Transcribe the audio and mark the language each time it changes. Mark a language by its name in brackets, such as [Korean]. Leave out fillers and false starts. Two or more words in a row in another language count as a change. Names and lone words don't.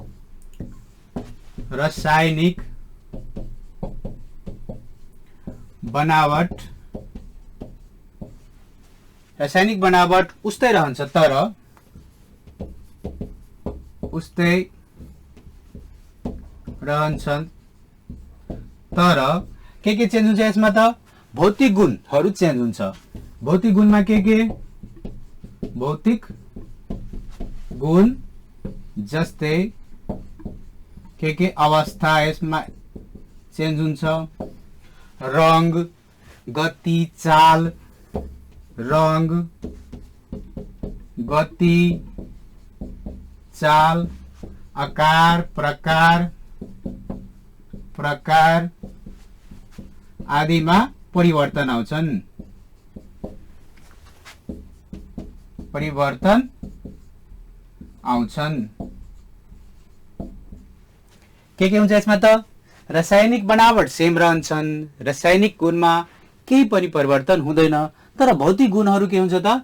[Nepali] रासायनिक बनावट उस्तै रहन्छ तर उस्तै रहन्छन् तर के चेन्ज हुन्छ यसमा त? भौतिक गुणहरु चेन्ज हुन्छ। भौतिक गुणमा के भौतिक गुण जस्तै के अवस्था यसमा चेन्ज हुन्छ, रंग, गति, चाल, रंग, गति, चाल, आकार प्रकार आदिमा परिवर्तन आउँछन्। के हुन्छ यसमा त? रासायनिक बनावट सेम रहन्छन्, रासायनिक गुणमा केही पनि परिवर्तन हुँदैन तर भौतिक गुणहरु के हुन्छ त?